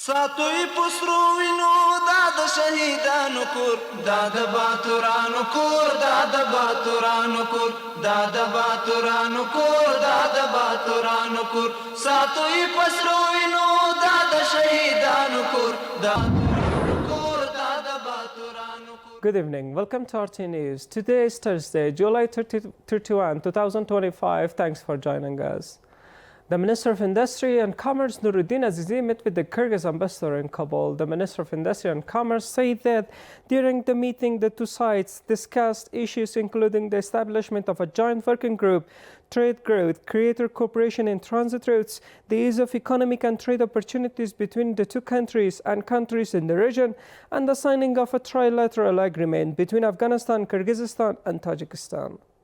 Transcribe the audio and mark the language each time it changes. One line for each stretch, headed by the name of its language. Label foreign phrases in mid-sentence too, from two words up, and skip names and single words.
Pashto: ساتوی پسرو وینو دا د شهیدانو کور دا د باتورانو کور دا د باتورانو کور دا د باتورانو کور دا د باتورانو کور ساتوی پسرو وینو دا د شهیدانو کور دا
English: Good evening. Welcome to RTA News. Today is Thursday, July 31, 2025. Thanks for joining us. The Minister of Industry and Commerce, Nuruddin Azizi, met with the Kyrgyz ambassador in Kabul. The Minister of Industry and Commerce said that during the meeting, the two sides discussed issues including the establishment of a joint working group, trade growth, creator cooperation in transit routes, the ease of economic and trade opportunities between the two countries and countries in the region, and the signing of a trilateral agreement between Afghanistan, Kyrgyzstan, and Tajikistan.